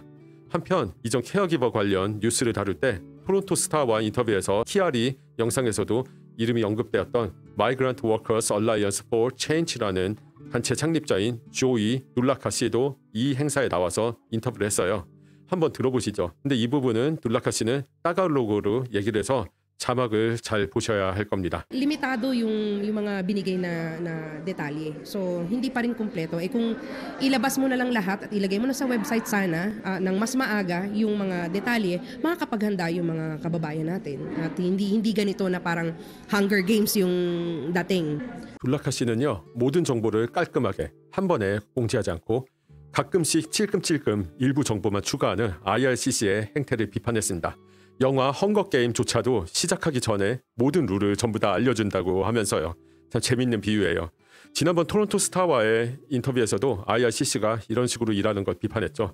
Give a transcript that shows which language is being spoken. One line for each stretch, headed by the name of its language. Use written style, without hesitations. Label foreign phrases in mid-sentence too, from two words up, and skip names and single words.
Korean: 한편 이전 케어기버 관련 뉴스를 다룰 때 토론토 스타와 인터뷰에서 키아리 영상에서도 이름이 언급되었던 Migrant Workers Alliance for Change라는 단체 창립자인 조이 눌라카 씨도 이 행사에 나와서 인터뷰를 했어요. 한번 들어보시죠. 근데 이 부분은 눌라카 씨는 따갈로그로 얘기를 해서 자막을 잘 보셔야 할 겁니다.
Filipino: Limitado yung mga binigay na detalye. So hindi pa rin kumpleto. Kung ilabas mo na lang lahat at ilagay mo na sa website sana ng mas maaga yung mga detalye, makakapaghanda yung mga kababayan natin. At hindi ganito na parang Hunger Games yung dating.
Korean: 눌라카 씨는요, 모든 정보를 깔끔하게 한 번에 공지하지 않고 가끔씩 찔끔찔끔 일부 정보만 추가하는 IRCC의 행태를 비판했습니다. 영화 헝거게임조차도 시작하기 전에 모든 룰을 전부 다 알려준다고 하면서요. 참 재밌는 비유예요. 지난번 토론토 스타와의 인터뷰에서도 IRCC가 이런 식으로 일하는 걸 비판했죠.